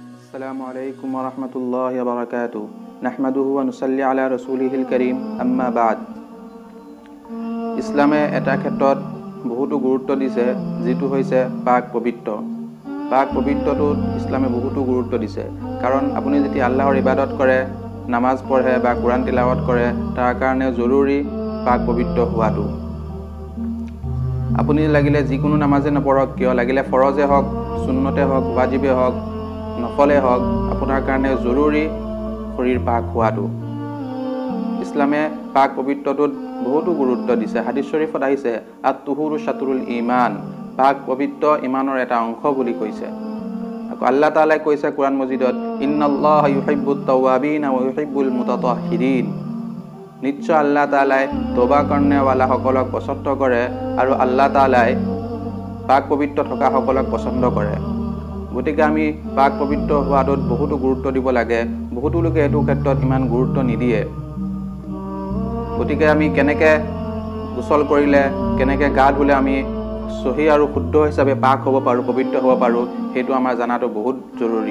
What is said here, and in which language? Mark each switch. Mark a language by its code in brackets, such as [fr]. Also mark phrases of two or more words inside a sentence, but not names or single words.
[ar] السلام عليكم ورحمة الله وبركاته نحمده ونصلي على رسوله الكريم أما بعد. [as] ইছলামে এটা ক্ষেত্ৰত বহুতো গুৰুত্ব দিছে, যেটো হৈছে পাক পবিত্ৰ। পাক পবিত্ৰটোত ইছলামে বহুতো গুৰুত্ব দিছে, কাৰণ আপুনি যেতিয়া আল্লাহৰ ইবাদত কৰে, নামাজ পঢ়ে বা কোৰাণ তিলাৱত কৰে, তাৰ কাৰণে জৰুৰী পাক পবিত্ৰ হোৱাটো। আপুনি লাগিলে যিকোনো নামাজে নপঢ়ক কিয়, লাগিলে ফৰজে হওক, সুন্নতে হওক, ৱাজিবে হওক, নফলে হওক, আপোনাৰ কাৰণে জৰুৰী শৰীৰ পাক হোৱাটো। ইছলামে পাক পবিত্ৰটোত বহুতো গুৰুত্ব দিছে। হাদিছ শৰীফত আহিছে [ar] الطهور شطر الإيمان, [as] পাক পবিত্ৰ ঈমানৰ এটা অংশ বুলি কৈছে। আকৌ আল্লাহ তাআলাই কৈছে কোৰাণ মজিদত, [ar] إن الله يحب التوابين ويحب المتطهرين, [as] নিশ্চয় আল্লাহ তাআলাই তওবা কৰণেৱালাসকলক পছন্দ কৰে আৰু আল্লাহ তাআলাই পাক পবিত্ৰ থকা সকলক পছন্দ কৰে। গতিকে আমি পাক পবিত্ৰ হোৱাটোত বহুতো গুৰুত্ব দিব লাগে। বহুতো লোকে এইটো ক্ষেত্ৰত ইমান গুৰুত্ব নিদিয়ে। গতিকে আমি কেনেকৈ গোসল কৰিলে, কেনেকৈ গা ধুলে আমি সহি আৰু শুদ্ধ হিচাপে পাক হ'ব পাৰোঁ, পবিত্ৰ হ'ব পাৰোঁ, সেইটো আমাৰ জনাটো বহুত জৰুৰী।